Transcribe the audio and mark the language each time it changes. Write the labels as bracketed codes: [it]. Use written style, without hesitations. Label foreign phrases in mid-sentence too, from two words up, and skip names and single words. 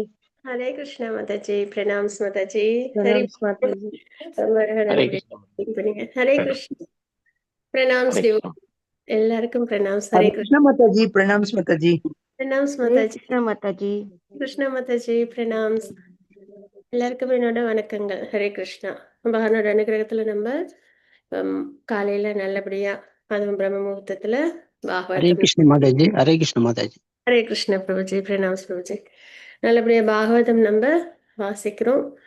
[en] Hare Krishna Mataji, pranams Mataji. Pranams Mataji. Hare Krishna. Hare Krishna. Pranams Hare Dev. Krishna. [ta] எல்லாருக்கும் pranams. [en] Hare Hare Krishna Mataji, pranams Mataji. Pranams Hare Mataji. Krishna Mataji. Krishna Mataji, pranams. [ta] எல்லாருக்கும் என்னோட வணக்கங்கள். ஹரே கிருஷ்ணா. பகவானோட அனுகிரகத்துல நம்ம காலையில நல்லபடியா அதுவும் பிரம்ம முகூர்த்தத்துல [en] Hare [ta] பாகவதம். [en] Krishna Mataji, Hare Krishna Mataji. [ta] ஹரே கிருஷ்ண பிரபுஜி, பிரணாம்ஸ் பிரபுஜி. நல்லபடியா பாகவதம் நம்ம வாசிக்கிறோம்.